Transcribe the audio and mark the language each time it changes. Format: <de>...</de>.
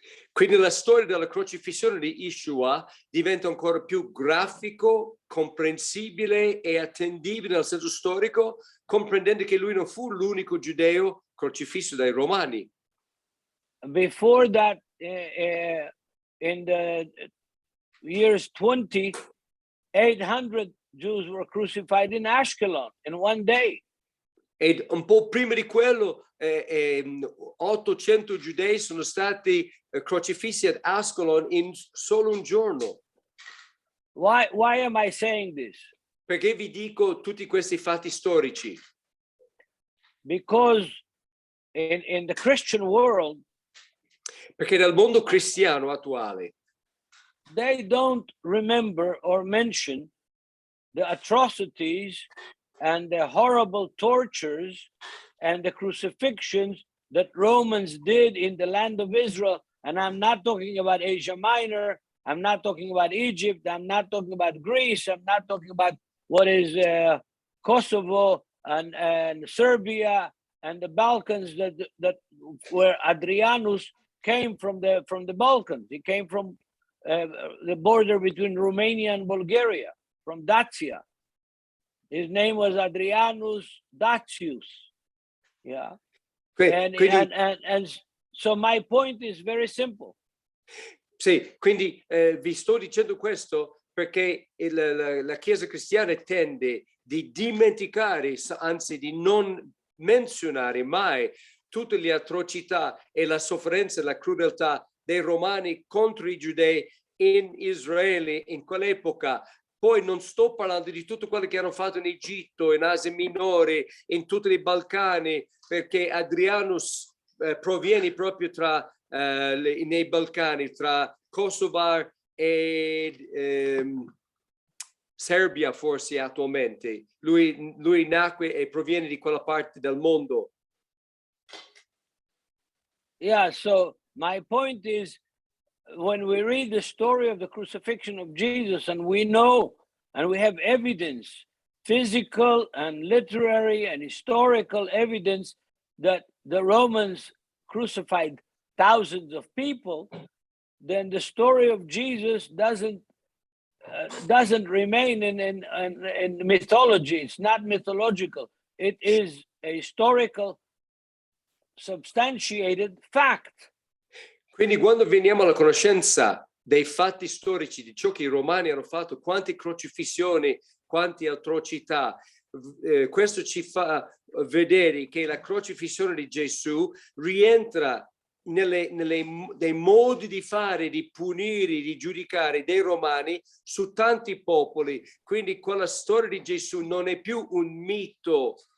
<it>Quindi la storia della crocifissione di Yeshua diventa ancora più grafico, comprensibile e attendibile nel senso storico, comprendendo che lui non fu l'unico giudeo crocifisso dai romani.</it> <en>Before that, in the years 20, 800 Jews were crucified in Ashkelon in one day.</en> <it>E un po' prima di quello 800 giudei sono stati crocifissi ad Ascalon in solo un giorno.</it> <en>Why am I saying this?</en> <it>Perché vi dico tutti questi fatti storici?</it> <en>Because in the Christian world,</en> <it>Perché nel mondo cristiano attuale</it> <en>they don't remember or mention the atrocities and the horrible tortures and the crucifixions that Romans did in the land of Israel. And I'm not talking about Asia Minor. I'm not talking about Egypt. I'm not talking about Greece. I'm not talking about what is Kosovo and Serbia and the Balkans that where Adrianus came from the Balkans. He came from the border between Romania and Bulgaria, from Dacia. His name was Adrianus Dacius. Yeah. And so my point is very simple.</en> <it>Sì, quindi vi sto dicendo questo perché la Chiesa cristiana tende di dimenticare, anzi di non menzionare mai tutte le atrocità e la sofferenza e la crudeltà dei romani contro i giudei in Israele in quell'epoca. Poi non sto parlando di tutto quello che hanno fatto in Egitto, in Asia Minore, in tutti i Balcani, perché Adrianus proviene proprio nei Balcani, tra Kosovo e Serbia forse attualmente. Lui nacque e proviene di quella parte del mondo.</it> <en>Yeah, so my point is, when we read the story of the crucifixion of Jesus, and we know and we have evidence, physical and literary and historical evidence, that the Romans crucified thousands of people, then the story of Jesus doesn't remain in mythology. It's not mythological. It is a historical, substantiated fact.</en> <it>Quindi quando veniamo alla conoscenza dei fatti storici, di ciò che i romani hanno fatto, quante crocifissioni, quante atrocità, questo ci fa vedere che la crocifissione di Gesù rientra nei modi di fare, di punire, di giudicare dei romani su tanti popoli. Quindi quella storia di Gesù non è più un mito</it>